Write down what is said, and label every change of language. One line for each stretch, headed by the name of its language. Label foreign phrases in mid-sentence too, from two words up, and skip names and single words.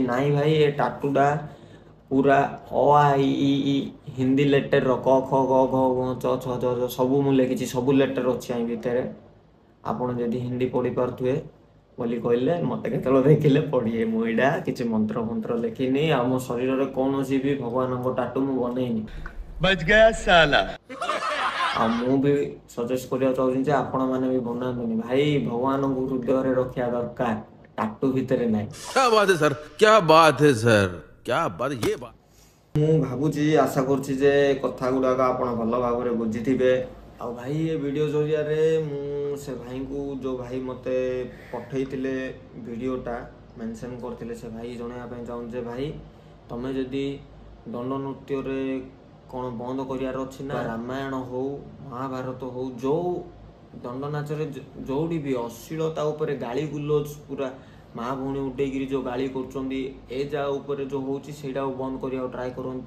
Odia: ନାହିଁ ଭାଇ, ଏ ଟାଟୁଟା ପୁରା ଅ ଆ ଇ ଇ ହିନ୍ଦୀ ଲେଟରର କ ଖ ଗ ଘ ङ ଚ ଛ ଜ ଝ ସବୁ ମୁଁ ଲେଖିଛି, ସବୁ ଲେଟର ଅଛି ଆ ଭିତରେ। ଆପଣ ଯଦି ହିନ୍ଦୀ ପଢ଼ିପାରୁଥିବେ ବୋଲି କହିଲେ ମୋତେ କେତେବେଳେ ଦେଖିଲେ ପଢ଼ିବେ। ମୁଁ ଏଇଟା କିଛି ମନ୍ତ୍ର ଫନ୍ତ୍ର ଲେଖିନି, ଆଉ ମୋ ଶରୀରରେ କୌଣସି ବି ଭଗବାନଙ୍କ ଟାଟୁ ମୁଁ ବନେଇନି।
Hindi: बच गया साला।
Odia: ଆଉ ମୁଁ ବି ସଜେଷ୍ଟ କରିବାକୁ ଚାହୁଁଛି ଯେ ଆପଣମାନେ ବି ବନାନ୍ତୁନି ଭାଇ। ଭଗବାନଙ୍କୁ ହୃଦୟରେ ରଖିବା ଦରକାର, ଟାଟୁ ଭିତରେ ନାହିଁ।
Hindi: क्या बात है सर, क्या बात है सर, क्या बात, ये बात।
Odia: ମୁଁ ଭାବୁଛି, ଆଶା କରୁଛି ଯେ କଥା ଗୁଡ଼ାକ ଆପଣ ଭଲ ଭାବରେ ବୁଝିଥିବେ। ଆଉ ଭାଇ, ଏ ଭିଡ଼ିଓ ଜରିଆରେ ମୁଁ ସେ ଭାଇଙ୍କୁ, ଯେଉଁ ଭାଇ ମୋତେ ପଠାଇଥିଲେ ଭିଡ଼ିଓଟା ମେନସନ୍ କରିଥିଲେ, ସେ ଭାଇ ଜଣାଇବା ପାଇଁ ଚାହୁଁଛି ଯେ ଭାଇ, ତମେ ଯଦି ଦଣ୍ଡ ନୃତ୍ୟରେ କ'ଣ ବନ୍ଦ କରିବାର ଅଛି ନା, ରାମାୟଣ ହଉ ମହାଭାରତ ହଉ, ଯେଉଁ ଦଣ୍ଡ ନାଚରେ ଯେଉଁଠି ବି ଅଶ୍ଳୀଳତା ଉପରେ ଗାଳି ଗୁଲଜ, ପୁରା ମା ଭଉଣୀ ଉଠେଇକିରି ଯେଉଁ ଗାଳି କରୁଛନ୍ତି, ଏ ଯାହା ଉପରେ ଯେଉଁ ହେଉଛି ସେଇଟାକୁ ବନ୍ଦ କରିବାକୁ ଟ୍ରାଏ କରନ୍ତୁ।